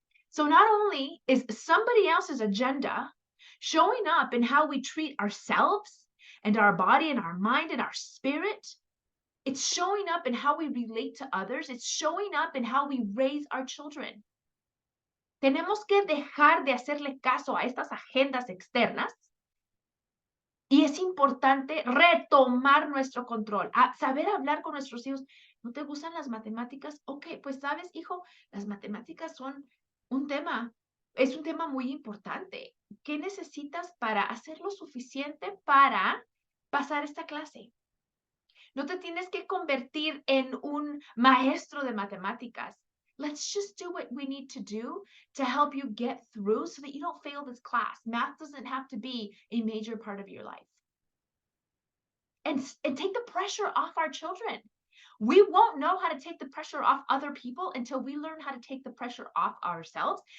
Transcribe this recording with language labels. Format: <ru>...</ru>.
<en>So not only is somebody else's agenda showing up in how we treat ourselves and our body and our mind and our spirit, it's showing up in how we relate to others. It's showing up in how we raise our children.</en> <es>Tenemos que dejar de hacerle caso a estas agendas externas y es importante retomar nuestro control, saber hablar con nuestros hijos. ¿No te gustan las matemáticas? Ok, pues sabes, hijo, las matemáticas son un tema, es un tema muy importante. ¿Qué necesitas para hacer lo suficiente para pasar esta clase? No te tienes que convertir en un maestro de matemáticas.</es> <en>Let's just do what we need to do to help you get through so that you don't fail this class. Math doesn't have to be a major part of your life. And take the pressure off our children. We won't know how to take the pressure off other people until we learn how to take the pressure off ourselves.</en>